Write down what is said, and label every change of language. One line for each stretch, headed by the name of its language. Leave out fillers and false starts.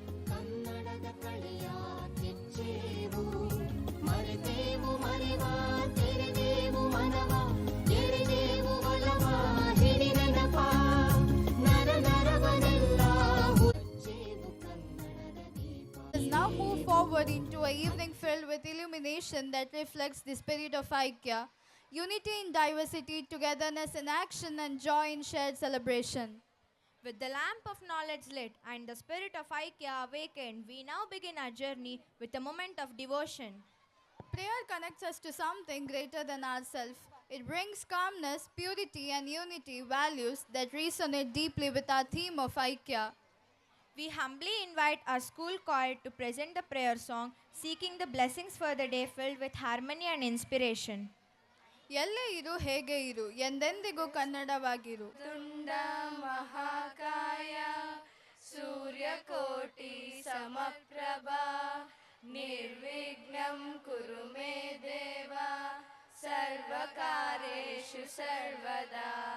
Kannada: ಕನ್ನಡದ ಕಳೆಯ ಕೆಚ್ಚೇವು ಮರೆತೇವು ಮರೆವ ತೆರೆದೇವು ಮನವ ಎಳೆದೇವು ಒಲವ ಹಿಡಿ ನೆನಪ ನರ ನರವನೆಲ್ಲ ಹುಚ್ಚೇವು ಕನ್ನಡದ ದೀಪ.
English: Let's now move forward into an evening filled with illumination that reflects the spirit of Aikya, unity in diversity, togetherness in action, and joy in shared celebration. With the lamp of knowledge lit and the spirit of Aikya awakened, we now begin our journey with a moment of devotion. Prayer connects us to something greater than ourselves. It brings calmness, purity, and unity, values that resonate deeply with our theme of Aikya. We humbly invite our school choir to present the prayer song, seeking the blessings for the day filled with harmony and inspiration.
Kannada: ಎಲ್ಲೇ ಇರು ಹೇಗೆ ಇರು ಎಂದೆಂದಿಗೂ ಕನ್ನಡವಾಗಿರು.
Sanskrit: ತುಂಡ ಮಹಾಕಾಯ ಸೂರ್ಯಕೋಟಿ ಸಮಪ್ರಭಾ ನಿರ್ವಿಘ್ನಂ ಕುರು ಮೇ ದೇವ ಸರ್ವಕಾರ್ಯೇಷು ಸರ್ವದಾ.